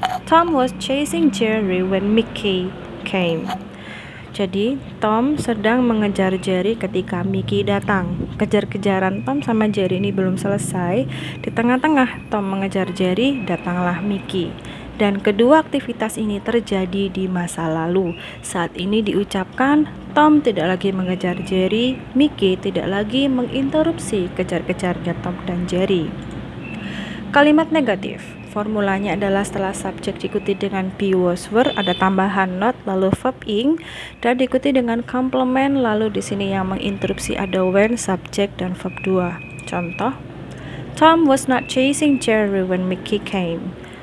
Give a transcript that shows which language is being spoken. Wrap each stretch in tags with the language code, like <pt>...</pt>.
<en>Tom was chasing Jerry when Mickey came.</en> <id>Jadi, Tom sedang mengejar Jerry ketika Mickey datang. Kejar-kejaran Tom sama Jerry ini belum selesai. Di tengah-tengah Tom mengejar Jerry, datanglah Mickey. Dan kedua aktivitas ini terjadi di masa lalu. Saat ini diucapkan, Tom tidak lagi mengejar Jerry, Mickey tidak lagi menginterupsi kejar-kejarnya Tom dan Jerry. Kalimat negatif. Formulanya adalah setelah subjek diikuti dengan be, was, were, ada tambahan not, lalu verb ing, dan diikuti dengan complement, lalu di sini yang menginterupsi ada when, subjek, dan verb 2. Contoh,</id> <en>Tom was not chasing Jerry when Mickey came.</en>